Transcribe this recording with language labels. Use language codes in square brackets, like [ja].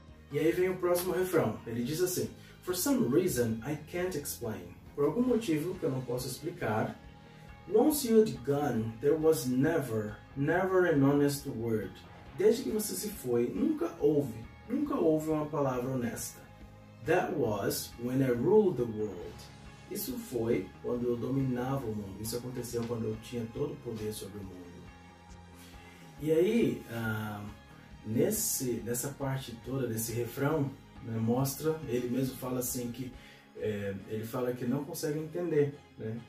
[pt] E aí vem o próximo refrão, ele diz assim, [en] For some reason I can't explain. [pt] Por algum motivo que eu não posso explicar, [en] Once you'd gone, there was never an honest word. [pt] Desde que você se foi, nunca houve uma palavra honesta. [en] That was when I ruled the world. [pt] Isso foi quando eu dominava o mundo. Isso aconteceu quando eu tinha todo o poder sobre o mundo. E aí, nessa parte toda desse refrão, né, mostra, ele mesmo fala assim que ele fala que não consegue entender, né?